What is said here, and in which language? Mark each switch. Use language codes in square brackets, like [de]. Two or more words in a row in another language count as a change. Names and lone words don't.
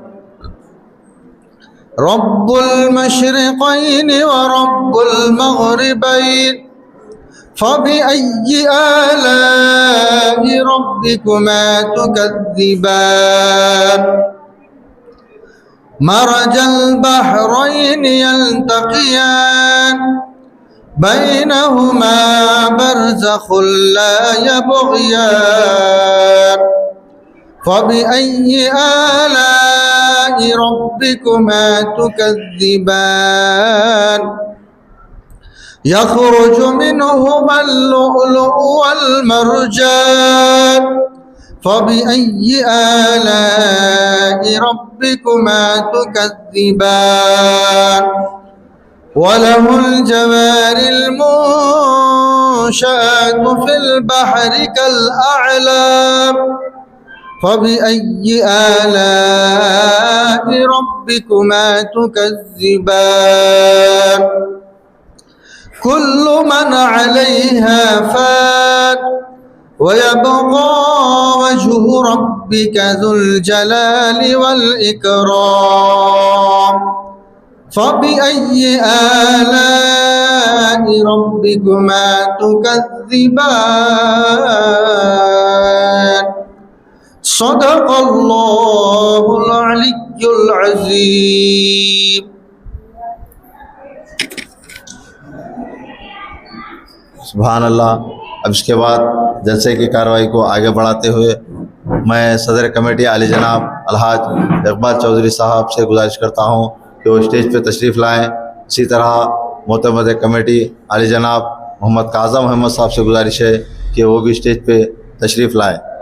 [ar] رب المشرقين ورب المغربين فبأي آلاء ربكما تكذبان. مرج البحرين يلتقيان بينهما برزخ لا يبغيان فبأي آلاء ربكما تكذبان يخرج منهما اللؤلؤ والمرجان فبأي آلاء ربكما تكذبان وله الجوار المنشآت في البحر كالأعلام فبأي آلاء ربكما تكذبان كل من عليها فان ويبقى وجه ربك ذو الجلال وال إكرام فبأي آلاء ربكما تكذبان صدق الله العلي العظيم. سبحان الله. [ur] اب اس کے بعد جلسے کی کارروائی کو آگے بڑھاتے ہوئے میں صدر کمیٹی عالی جناب الحاج اقبال چودھری صاحب سے گزارش کرتا ہوں کہ وہ اسٹیج پہ تشریف لائیں. اسی طرح معتمد کمیٹی عالی جناب محمد کاظم احمد صاحب سے گزارش ہے کہ وہ بھی اسٹیج پہ تشریف لائیں.